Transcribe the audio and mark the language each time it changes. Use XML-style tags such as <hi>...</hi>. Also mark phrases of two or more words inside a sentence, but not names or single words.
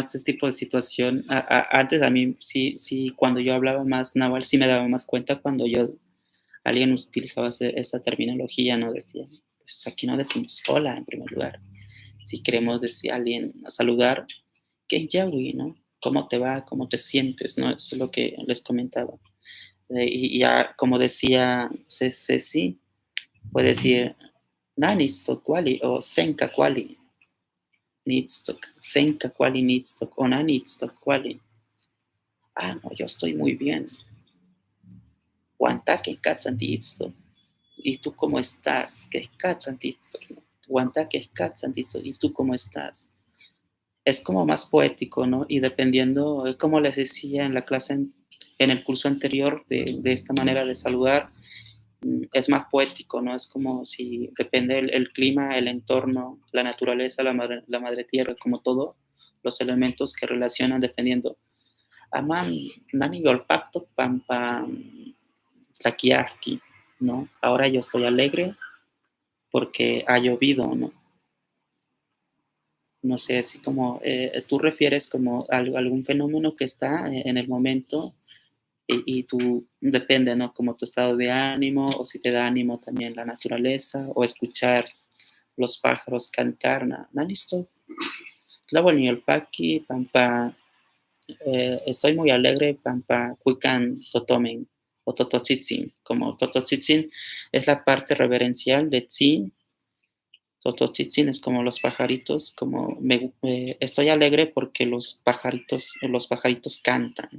<es>Este tipo de situación, antes a mí sí, cuando yo hablaba más náhuatl, sí me daba más cuenta cuando alguien utilizaba esa terminología, ¿no? Decía, pues aquí no decimos hola en primer lugar. Si queremos decir a alguien a saludar, ¿qué yawi, no? ¿Cómo te va? ¿Cómo te sientes? ¿No? Eso es lo que les comentaba. Y ya, como decía Ceci, puede decir</es> <nah>Nanistok kwali o Senka kwali, Nitstok, Senka kwali Nitstok o Nanitstok kwali.</nah> <es>Ah, no, yo estoy muy bien.</es> <nah>Guantake katsantitstok.</nah> <es>¿Y tú cómo estás? ¿Qué es katsantitstok? Guantake es katsantitstok. ¿Y tú cómo estás? Es como más poético, ¿no? Y dependiendo, como les decía en la clase, en el curso anterior, de esta manera de saludar, es más poético, ¿no? Es como si depende el clima, el entorno, la naturaleza, la madre tierra, como todo, los elementos que relacionan dependiendo.</es> <nah>Aman, nani golpacto, pampa, tlaquiasqui,</nah> <es>¿no? Ahora yo estoy alegre porque ha llovido, ¿no? No sé, así como tú refieres como algún fenómeno que está en el momento y tú, depende, ¿no? Como tu estado de ánimo o si te da ánimo también la naturaleza o escuchar los pájaros cantar,</es> <nah>Nanisto, Tlawalniolpaqui, Pampa,</nah> <es>estoy muy alegre, Pampa,</es> <nah>Cuican, Totomen, o Tototzitzin,</nah> <es>como Tototzitzin es la parte reverencial de Tzin, Tototzitzin es como los pajaritos, como estoy alegre porque los pajaritos cantan.</es>